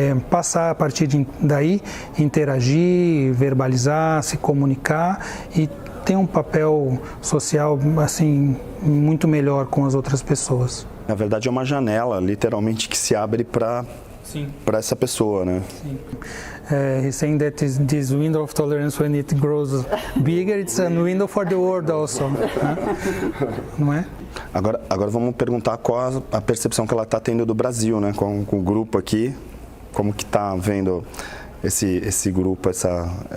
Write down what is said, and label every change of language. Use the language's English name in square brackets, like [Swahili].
[Portuguese] passar a partir daí, interagir, verbalizar, se comunicar e tem um papel social assim muito melhor com as outras pessoas. Na verdade é uma janela, literalmente, que se abre para essa pessoa, né? Sim. [English] He's saying that this window of tolerance, when it grows bigger, it's a window for the world also, né? [Portuguese] Não é? Agora vamos perguntar qual a percepção que ela está tendo do Brasil, né? Com o grupo aqui, como que está vendo esse grupo, essa...